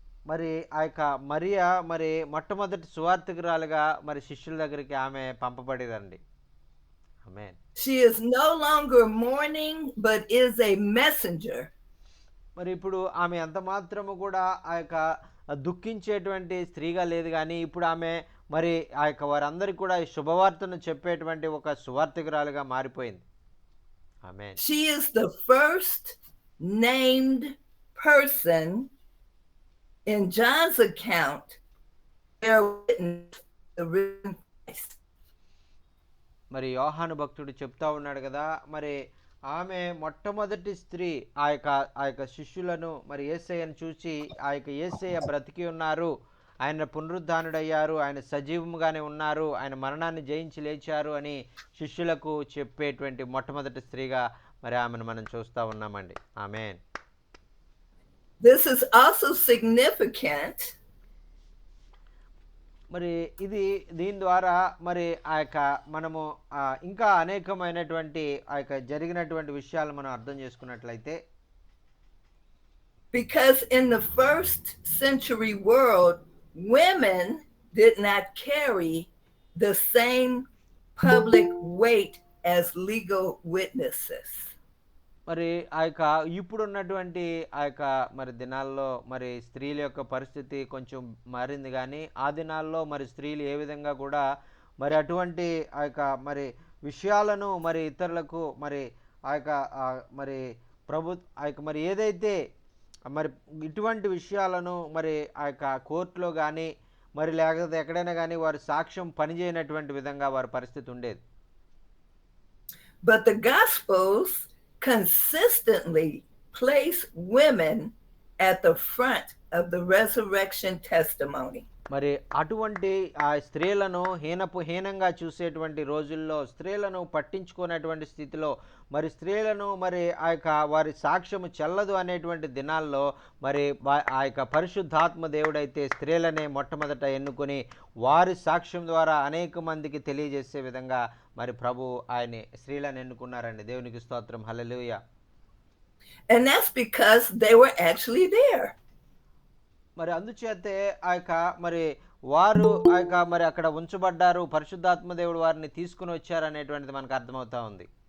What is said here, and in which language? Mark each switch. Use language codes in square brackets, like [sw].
[te] మరి ఆ యొక్క మరియా మరి మొట్టమొదటి సువార్తికురాలుగా మరి శిష్యుల దగ్గరికి ఆమె పంపబడేదండి. ఆమేన్. [en] She is no longer mourning but is a messenger. [te] మరి ఇప్పుడు ఆమె ఎంత మాత్రము కూడా ఆ యొక్క దుఃఖించేటువంటి స్త్రీగా లేదు కానీ ఇప్పుడు ఆమె మరి ఆ యొక్క వారందరికీ కూడా ఈ శుభవార్తను చెప్పేటువంటి ఒక సువార్తికురాలుగా మారిపోయింది. ఆమేన్. [en] She is the first named person in John's account bear witness the risen Christ. [te] మరి యోహాను భక్తుడు చెప్తా ఉన్నాడు కదా, మరి ఆమె మొట్టమొదటి స్త్రీ ఆ యొక్క శిష్యులను మరి యేసయ్యను చూసి ఆ యొక్క యేసయ్య బ్రతికి ఉన్నారు, ఆయన పునరుద్ధానుడయ్యారు, ఆయన సజీవముగానే ఉన్నారు, ఆయన మరణాన్ని జయించి లేచారు అని శిష్యులకు చెప్పేటువంటి మొట్టమొదటి స్త్రీగా మరి ఆమెను మనం చూస్తూ ఉన్నామండి. ఆమేన్. [en] This is also significant [te] మరి దీని ద్వారా మరి ఆ యొక్క మనము ఇంకా అనేకమైనటువంటి ఆ యొక్క జరిగినటువంటి విషయాలు మనం అర్థం చేసుకున్నట్లయితే, [en] because in the first century world, women did not carry the same public weight as legal witnesses. [te] మరి ఆ యొక్క ఇప్పుడున్నటువంటి ఆ యొక్క మరి దినాల్లో మరి స్త్రీల యొక్క పరిస్థితి కొంచెం మారింది, కానీ ఆ దినాల్లో మరి స్త్రీలు ఏ విధంగా కూడా మరి అటువంటి ఆ యొక్క మరి విషయాలను మరి ఇతరులకు మరి ఆ యొక్క మరి ఆ యొక్క మరి ఏదైతే మరి ఇటువంటి విషయాలను మరి ఆ యొక్క కోర్టులో కానీ మరి లేకపోతే ఎక్కడైనా కానీ వారి సాక్ష్యం పనిచేయనటువంటి విధంగా వారి పరిస్థితి ఉండేది. [en] But the Gospels consistently place women at the front of the resurrection testimony. [te] మరి అటువంటి ఆ స్త్రీలను హీనంగా చూసేటువంటి రోజుల్లో, స్త్రీలను పట్టించుకునేటువంటి స్థితిలో, మరి స్త్రీలను మరి ఆ యొక్క వారి సాక్ష్యము చెల్లదు అనేటువంటి దినాల్లో మరి ఆ యొక్క పరిశుద్ధాత్మ దేవుడైతే స్త్రీలనే మొట్టమొదట ఎన్నుకొని వారి సాక్ష్యం ద్వారా అనేక మందికి తెలియజేసే విధంగా మరి ప్రభు ఆయన స్త్రీలను ఎన్నుకున్నారండి. దేవునికి స్తోత్రం. హల్లెలూయా. [en] And that's because they were actually there. [te] మరి అందుచేతే ఆ యొక్క మరి వారు ఆ యొక్క మరి అక్కడ ఉంచబడ్డారు, పరిశుద్ధాత్మ దేవుడు వారిని తీసుకుని వచ్చారు అనేటువంటిది మనకు అర్థమవుతా ఉంది.